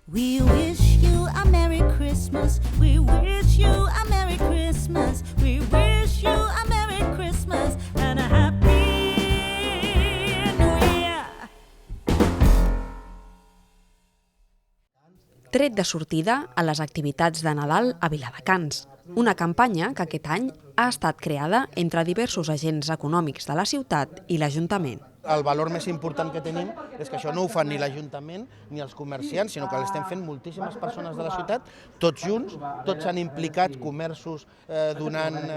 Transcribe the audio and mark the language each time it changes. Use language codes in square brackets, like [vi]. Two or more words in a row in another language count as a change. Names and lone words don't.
[en] We wish you a Merry Christmas. We wish you a Merry Christmas. We wish you a Merry Christmas and a Happy New Year. [ca] Tret de sortida a les activitats de Nadal a Viladecans, una campanya que aquest any ha estat creada entre diversos agents econòmics de la ciutat i l'Ajuntament. El valor més important que tenim és que això no ho fan ni l'Ajuntament ni els comerciants, sinó que l'estem fent moltíssimes persones de la ciutat, tots junts, tots s'han implicat, comerços donant